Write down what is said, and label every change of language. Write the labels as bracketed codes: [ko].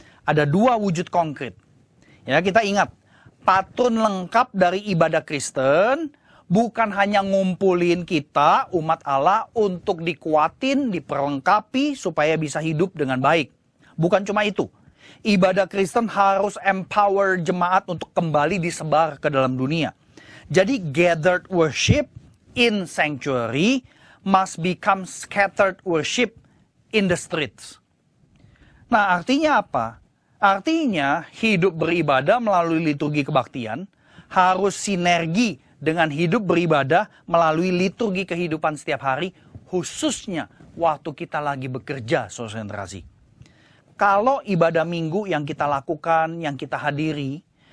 [id] Ada dua wujud konkret. Ya, kita ingat, patun lengkap dari ibadah Kristen bukan hanya ngumpulin kita, umat Allah, untuk dikuatin, diperlengkapi, supaya bisa hidup dengan baik. Bukan cuma itu. Ibadah Kristen harus empower jemaat untuk kembali disebar ke dalam dunia. [en] Jadi gathered worship in sanctuary must become scattered worship in the streets. [id] Nah, artinya apa? Artinya hidup beribadah melalui liturgi kebaktian harus sinergi dengan hidup beribadah melalui liturgi kehidupan setiap hari, khususnya waktu kita lagi bekerja, saudara. Kalau ibadah minggu yang kita lakukan, yang kita hadiri,